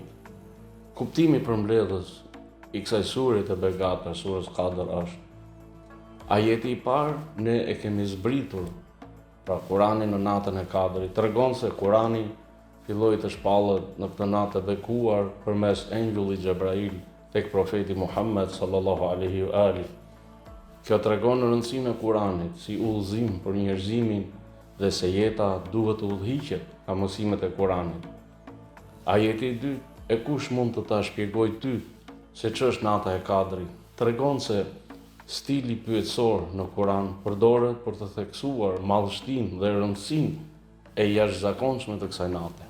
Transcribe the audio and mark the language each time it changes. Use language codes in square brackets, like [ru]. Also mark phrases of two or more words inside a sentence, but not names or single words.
[sq] Kuptimi përmbledhës i kësaj sure të begatë, surës Qadr është: ajeti i parë ne e kemi zbritur, pra Kurani në natën e Kadrit, tregon se Kurani filloi të shpallet në këtë natë të bekuar përmes engjullit Xhebrail tek profeti Muhammed [ar] صلى الله عليه وآله. [sq] Kjo tregon rëndësinë e Kuranit si udhëzim për njerëzimin dhe se jeta duhet të udhëhiqet nga mësimet e Kuranit. Ajeti i dytë: e kush mund të ta shpjegoj ty se ç'është nata e Kadrit? Tregon se stili pyetësor në Kuran përdoret për të theksuar madhështinë dhe rëndësinë e jashtëzakonshme të kësaj nate.